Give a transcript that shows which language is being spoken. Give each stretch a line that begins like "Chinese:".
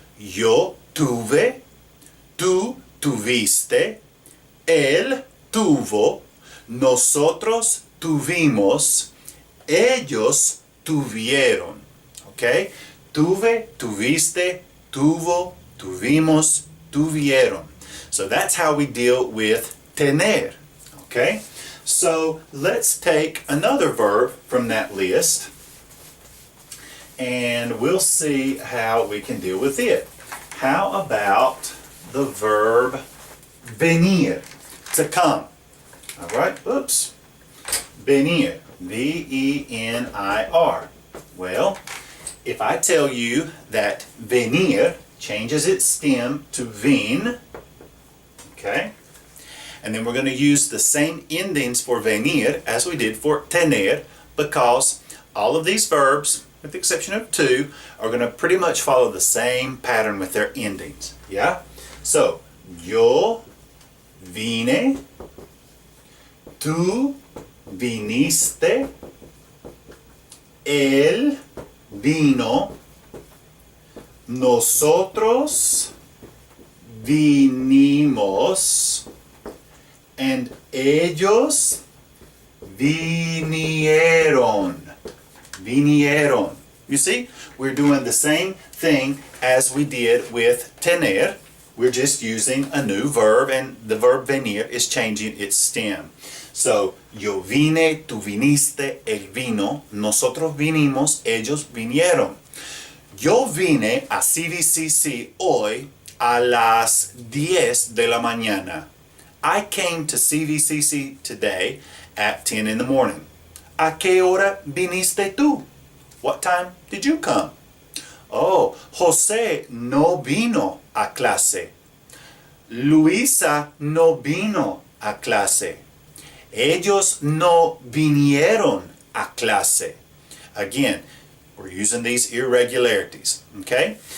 Spanish: Yo tuve, tú tuviste, él tuvo, nosotros tuvimos, ellos tuvieron. Okay? Tuve, tuviste, tuvo, tuvimos, tuvieron.
English: So that's how we deal with tener. Okay? So let's take another verb from that list and we'll see how we can deal with it. How about the verb venir, to come? All right? Oops. Venir. V-E-N-I-R. Well, if I tell you that venir changes its stem to vin, okay? And then we're going to use the same endings for venir as we did for tener, because all of these verbs, with the exception of two, are going to pretty much follow the same pattern with their endings. Yeah?
Spanish: So, yo vine, tú viniste, él vino, nosotros vinimos, and ellos vinieron. Vinieron.
English: You see, we're doing the same thing as we did with tener. We're just using a new verb, and the verb venir is changing its stem.
Spanish: So, yo vine, tú viniste, él vino, nosotros vinimos, ellos vinieron. Yo vine a CVCC hoy a las 10 de la mañana.
English: I came to CVCC today at 10 in the morning.
Spanish: ¿A qué hora viniste tú?
English: What time did you come?
Spanish: Oh, José no vino a clase. Luisa no vino a clase. Ellos no vinieron a clase.
English: Again, we're using these irregularities, okay?